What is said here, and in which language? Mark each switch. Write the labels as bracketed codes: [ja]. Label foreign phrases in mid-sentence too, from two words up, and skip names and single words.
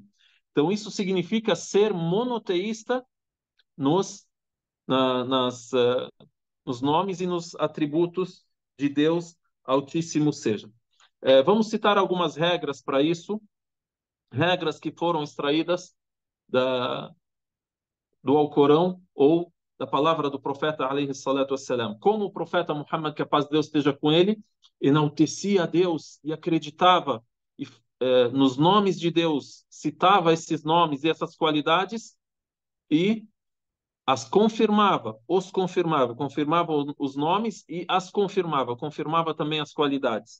[pt] Então isso significa ser monoteísta nos, nos nomes e nos atributos de Deus Altíssimo seja. Vamos citar algumas regras para isso, regras que foram extraídas do Alcorão ou da palavra do profeta [ar] عليه الصلاة والسلام. [pt] Como o profeta Muhammad, que a paz de Deus esteja com ele, enaltecia a Deus e acreditava nos nomes de Deus, citava esses nomes e essas qualidades e as confirmava, confirmava os nomes e as confirmava também as qualidades.